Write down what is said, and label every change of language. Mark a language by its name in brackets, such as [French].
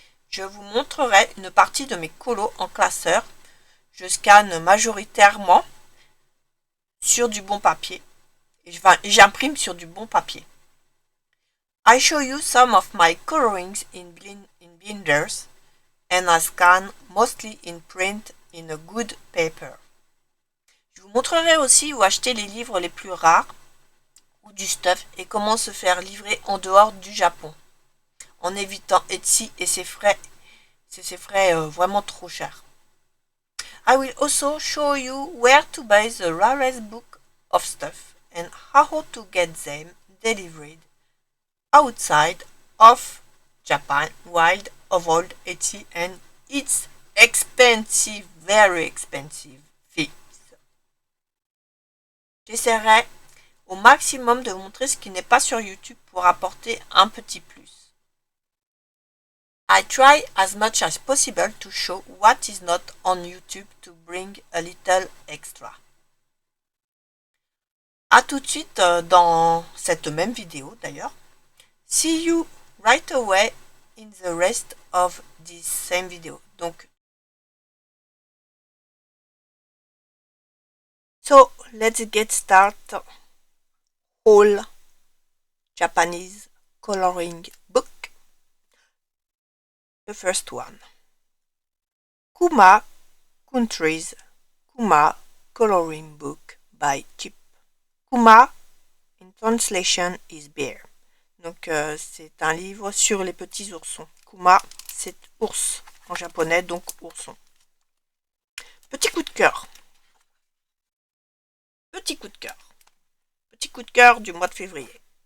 [French] Je vous montrerai une partie de mes colos en classeur. Je scanne majoritairement sur du bon papier. Et j'imprime sur du bon papier. [English] I show you some of my colorings in binders and I scan mostly in print in a good paper. [French] Je vous montrerai aussi où acheter les livres les plus rares ou du stuff et comment se faire livrer en dehors du Japon. en évitant Etsy et ses frais. C'est ses frais vraiment trop chers. [English] I will also show you where to buy the rarest book of stuff and how to get them delivered outside of Japan while avoid Etsy and its expensive, very expensive fees. [French] J'essaierai au maximum de montrer ce qui n'est pas sur YouTube pour apporter un petit plus. [English] I try as much as possible to show what is not on YouTube to bring a little extra. [French] A tout de suite dans cette même vidéo d'ailleurs. [English] See you right away in the rest of this same video. Donc, so let's get started. Whole Japanese coloring book. The first one. Kuma Countries Kuma Coloring Book by Chip. Kuma, in translation, is bear. [French] Donc c'est un livre sur les petits oursons. Kuma, c'est ours en japonais, donc ourson. Petit coup de cœur. Petit coup de cœur. Petit coup de cœur du mois de février.